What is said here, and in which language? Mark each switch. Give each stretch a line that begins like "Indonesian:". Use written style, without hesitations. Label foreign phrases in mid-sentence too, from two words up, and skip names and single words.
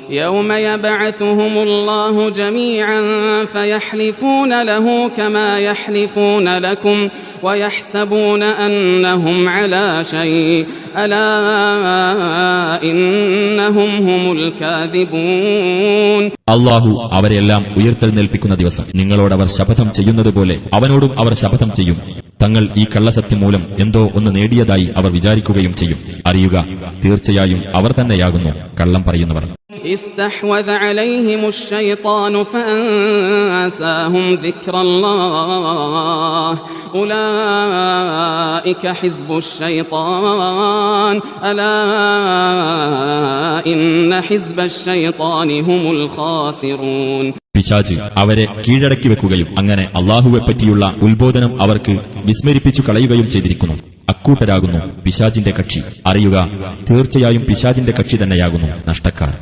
Arabic: يوم يبعثهم الله جميعا فيحلفون له كما يحلفون لكم ويحسبون أنهم على شيء ألا إنهم هم الكاذبون.
Malayalam: അല്ലാഹു അവരെല്ലാം ഉയർത്തെഴുന്നേൽപ്പിക്കുന്ന ദിവസം നിങ്ങളോടവർ ശപഥം ചെയ്യുന്നതുപോലെ അവനോടും അവർ ശപഥം ചെയ്യും. തങ്ങൾ ഈ കള്ളസത്യം മൂലം എന്തോ ഒന്ന് നേടിയതായി അവർ വിചാരിക്കുകയും ചെയ്യും. അറിയുക, തീർച്ചയായും അവർ തന്നെയാകുന്നു കള്ളം പറയുന്നവർ.
Arabic: استحوذ عليهم الشيطان فأنساهم ذكر الله أولئك حزب الشيطان ألا إن حزب الشيطان هم الخاسرون.
Malayalam: പിശാച് അവരെ കീഴടക്കി വെക്കുകയും അങ്ങനെ അല്ലാഹുവെപ്പറ്റിയുള്ള ഉത്ബോധനം അവർക്ക് വിസ്മരിപ്പിച്ചു കളയുകയും ചെയ്തിരിക്കുന്നു. അക്കൂട്ടരാകുന്നു പിശാചിന്റെ കക്ഷി. അറിയുക, തീർച്ചയായും പിശാചിന്റെ കക്ഷി തന്നെയാകുന്നു നഷ്ടക്കാർ.